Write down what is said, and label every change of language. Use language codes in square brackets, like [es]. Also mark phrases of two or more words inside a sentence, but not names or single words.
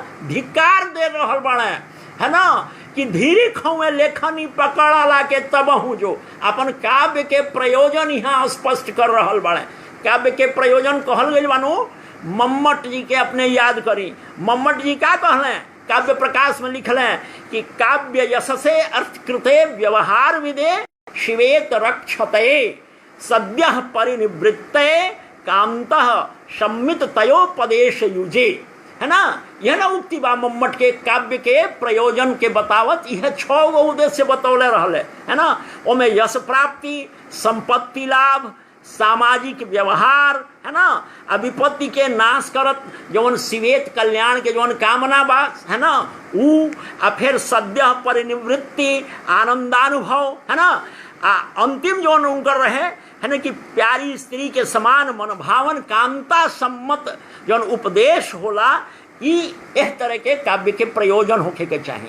[bho] धिक्कार दे रहल बाड़े, है ना, कि धीरे खौए लेखनी पकड़ाला के तबहू जो। अपन काव्य के प्रयोजन यहाँ स्पष्ट कर रहल बाड़े। काव्य के प्रयोजन कहल गई बानो, मम्मट जी के अपने याद करी। मम्मट जी का कहले, काव्य प्रकाश में लिखले कि [sa] काव्य यशसे अर्थकृते व्यवहार विदे, शिवेत रक्षते सद्य परिनिवृत्ते, कांतः सम्मित तयोपदेश युजे, [bho] है ना। यह ना उक्ति बा मम्मट के काव्य के प्रयोजन के बतावत, यह 6 गो उद्देश्य बतौले रहले, है ना। ओमे यश प्राप्ति, संपत्ति लाभ, सामाजिक व्यवहार, है ना, विपत्ति के नाश करत जौन शिवेत कल्याण के जौन कामना बा, है ना, ऊ, आ फिर सद्य परिनिवृत्ति आनंदानुभव, है ना, अंतिम जौन उनकर रहे, है ना, कि प्यारी स्त्री के समान मनभावन कांता सम्मत जौन उपदेश होला, इस तरह के काव्य के प्रयोजन होके के चाहिए।